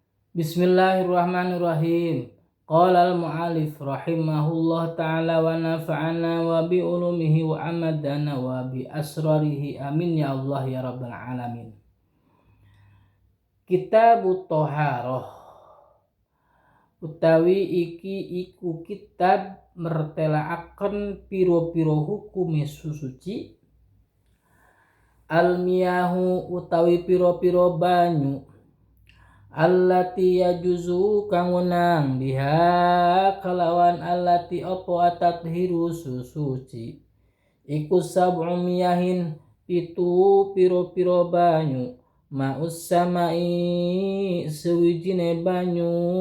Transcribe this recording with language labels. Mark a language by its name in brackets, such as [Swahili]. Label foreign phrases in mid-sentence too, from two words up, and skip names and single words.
[Arabic] بسم الله الرحمن الرحيم. قال المؤلف رحمه الله تعالى ونفعنا وبعلومه وأمدنا وبأسراره آمين يا الله يا رب العالمين. كتاب الطهارة [Javanese] utawi iki iku kitab mertelaaken piro-piro hukum suci al-miyahu utawi piro-piro banyu [Arabic] التي يجوز [Javanese] kang wenang biha kalawan allati opo atathiru susuci iku [Arabic] سبع مياه [Javanese] pitu piro-piro banyu [Arabic] ماء السماء [Javanese] sewijine banyu